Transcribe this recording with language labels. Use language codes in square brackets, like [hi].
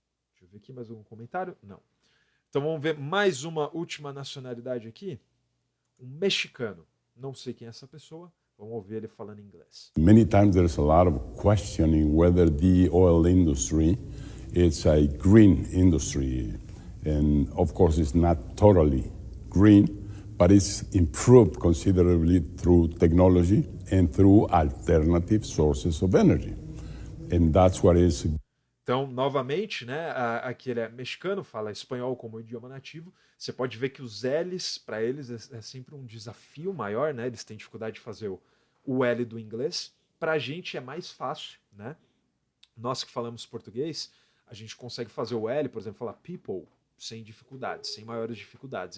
[pt] Deixa eu ver aqui mais algum comentário. Não. Então vamos ver mais uma última nacionalidade aqui. Um mexicano. Não sei quem é essa pessoa. Vamos ouvir ele falando em inglês. [en] Many times there's a lot of questioning whether the oil industry is a green industry. And of course it's not totally green, but it's improved considerably through technology and through alternative sources of energy. And that's what is... [pt] Então, novamente, né, aqui ele é mexicano, fala espanhol como idioma nativo. Você pode ver que os L's, para eles, é sempre um desafio maior, né? Eles têm dificuldade de fazer o L do inglês. Para a gente é mais fácil, né? Nós que falamos português, a gente consegue fazer o L, por exemplo, falar people, sem dificuldades, sem maiores dificuldades.